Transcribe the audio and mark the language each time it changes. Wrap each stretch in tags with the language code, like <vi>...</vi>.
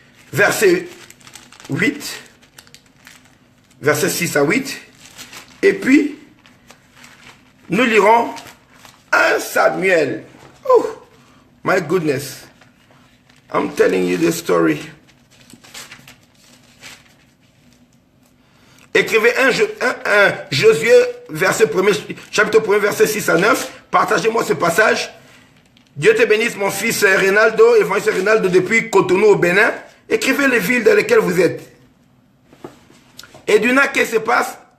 <fr>Verset 8, verset 6 à 8, et puis nous lirons 1 Samuel.</fr> <en>Oh, my goodness, I'm telling you the story.</en> <fr>Écrivez un Josué, chapitre 1, verset 6 à 9. Partagez-moi ce passage. Dieu te bénisse, mon fils Rinaldo, évangéliste Rinaldo, depuis Cotonou au Bénin. Écrivez les villes dans lesquelles vous êtes. Edwina, qu'est-ce qui se passe?</fr>